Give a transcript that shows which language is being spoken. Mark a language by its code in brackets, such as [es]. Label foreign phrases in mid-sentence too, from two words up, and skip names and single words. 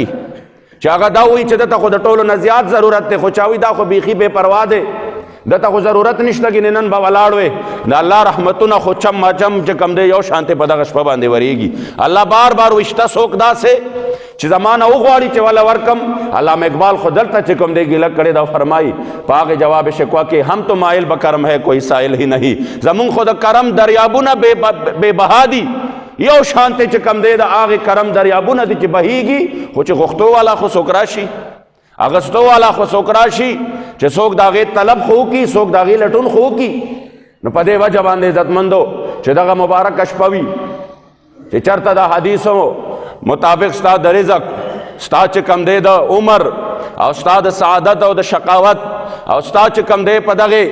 [ps] چې هغه دا وایي چې دته خو د ټولو نه زیات ضرورت دی، خو چا وایي دا خو بیخي بې پروا دی، دته خو ضرورت نشته، ګینې نن به ولاړ وې. د الله رحمتونه خو چم مچم چې کوم دی یو شانتې په دغه شپه باندې ورېږي. الله بار بار وایي شته څوک داسې چې زما نه وغواړي چې وله ورکم. علامه اقبال خو دلته چې کوم دی ګیله کړې ده، فرمایي په هغې جواب شکوه کې هم [ur] تو مائل به کرم ہے کوئی سائل ہی نہیں، [ps] زمونږ خو د کرم دریابونه بې بها دي، یو شانتې چې کوم دی د هغې کرم دریابونه دي چې بهیږي، خو چې غوښتو والا خو څوک راشي، اغستو والا خو څوک راشي چې څوک د هغې طلب خو وکړي، څوک د هغې لټون خو وکړي. نو په دې وجه باندې عزتمندو چې دغه مبارکه شپه وي چې چېرته د حدیثو مطابق ستا د رزق، ستا چې کوم دی د عمر او ستا د سعادت او د شقاوت او ستا چې کوم دی په